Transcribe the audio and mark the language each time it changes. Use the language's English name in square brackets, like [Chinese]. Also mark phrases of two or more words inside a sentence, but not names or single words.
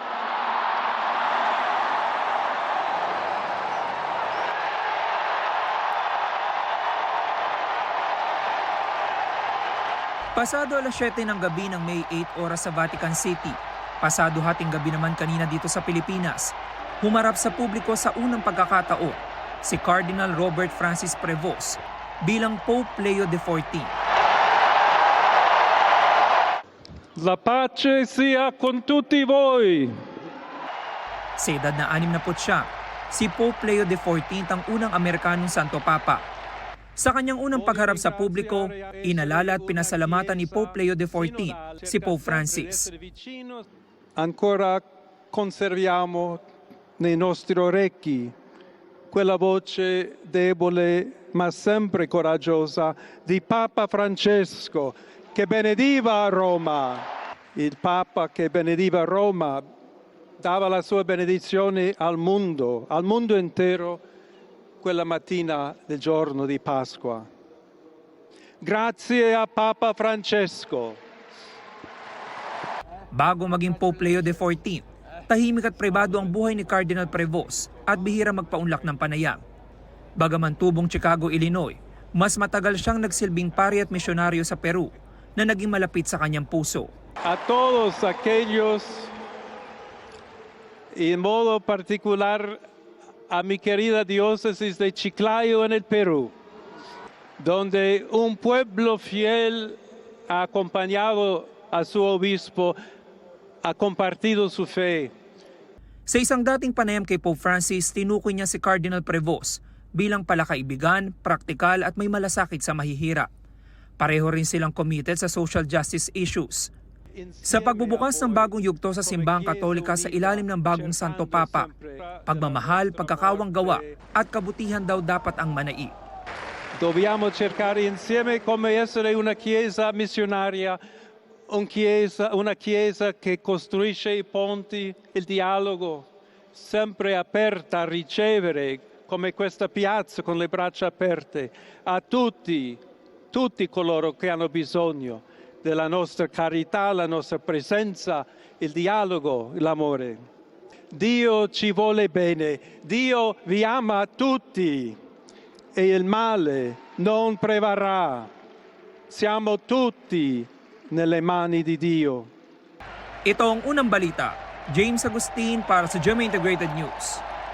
[Filipino] Pasado alas 7 ng gabi ng May 8 oras sa Vatican City. Pasado hating gabi naman kanina dito sa Pilipinas. Humarap sa publiko sa unang pagkakataon si Cardinal Robert Francis Prevost bilang Pope Leo XIV. [Italian] La pace sia con tutti voi. [Filipino] Sa edad na 69, si Pope Leo XIV ang unang Amerikanong Santo Papa. Sa kanyang unang pagharap sa publiko, inalala at pinasalamatan ni Pope Leo XIV si Pope Francis. [Italian] Ancora conserviamo nei nostri orecchi quella voce debole ma sempre coraggiosa di Papa Francesco che benediva Roma. Il Papa che benediva Roma dava la sua benedizione al mondo intero quella mattina del giorno di Pasqua. Grazie a Papa Francesco. [Filipino] Bago maging Pope Leo XIV, tahimik at pribado ang buhay ni Cardinal Prevost at bihira magpaunlak ng panayam. Bagaman tubong Chicago, Illinois, mas matagal siyang nagsilbing pari at misyonaryo sa Peru na naging malapit sa kanyang puso. [Spanish] A todos aquellos, en modo particular a mi querida diócesis de Chiclayo en el Perú, donde un pueblo fiel ha acompañado a su obispo, ha compartido su fe. [Filipino] Sa isang dating panayam kay Pope Francis, tinukoy niya si Cardinal Prevost bilang palakaibigan, praktikal at may malasakit sa mahihirap. Pareho rin silang committed sa [English] social justice issues. [Filipino] Sa pagbubukas ng bagong yugto sa simbahang Katolika sa ilalim ng bagong Santo Papa, pagmamahal, pagkakawang gawa at kabutihan daw dapat ang manai. [Italian] Dobbiamo cercare insieme come essere una chiesa missionaria, una chiesa che costruisce i ponti, il dialogo, sempre aperta a ricevere, come questa piazza con le braccia aperte, a tutti coloro che hanno bisogno della nostra carità, la nostra presenza, il dialogo, l'amore. Dio ci vuole bene, Dio vi ama tutti e il male non prevarrà. Siamo tutti nelle mani di Dio. [Filipino] Ito ang unang balita. James Agustin para sa GMA Integrated News.